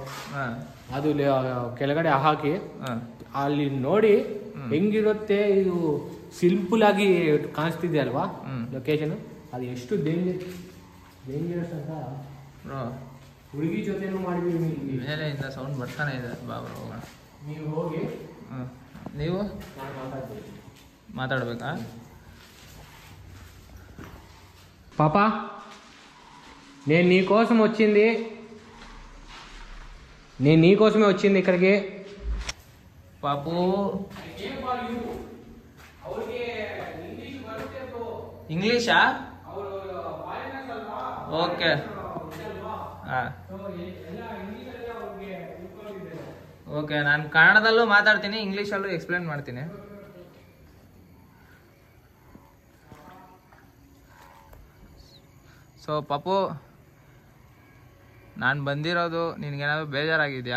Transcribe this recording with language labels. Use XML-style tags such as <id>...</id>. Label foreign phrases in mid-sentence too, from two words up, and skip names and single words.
<kn>ಅದು ಕೆಳಗಡೆ ಹಾಕಿ ಅಲ್ಲಿ ನೋಡಿ ಹೆಂಗಿರುತ್ತೆ. ಇದು ಸಿಂಪಲ್ ಆಗಿ ಕಾಣಿಸ್ತಿದೆ ಅಲ್ವಾ ಲೊಕೇಶನ್, ಅದು ಎಷ್ಟು ಡೇಂಜರಸ್ ಅಂತ ಬ್ರೋ. ಹುಡುಗಿ ಜೊತೆನೂ ಮಾಡಿದೀವಿ. ಮೇಲೆಯಿಂದ ಸೌಂಡ್ ಬರ್ತಾನೆ ಇದೆ. ಬಾಬಾ ಹೋಗೋಣ. ನೀವು ಹೋಗಿ. ನೀವು మాట్లాడబేకా?</kn> <te>పాపా, నేను నీకోసమే వచ్చింది ఇక్కడికి. పాపు ఇంగ్లీషా?</te> <kn>ಓಕೆ. ಓಕೆ, ನಾನು ಕನ್ನಡದಲ್ಲೂ ಮಾತಾಡ್ತೀನಿ, ಇಂಗ್ಲೀಷಲ್ಲೂ ಎಕ್ಸ್ಪ್ಲೇನ್ ಮಾಡ್ತೀನಿ. ಸೊ ಪಾಪು, ನಾನು ಬಂದಿರೋದು ನಿನಗೇನಾದ್ರು ಬೇಜಾರಾಗಿದೆಯಾ?</kn>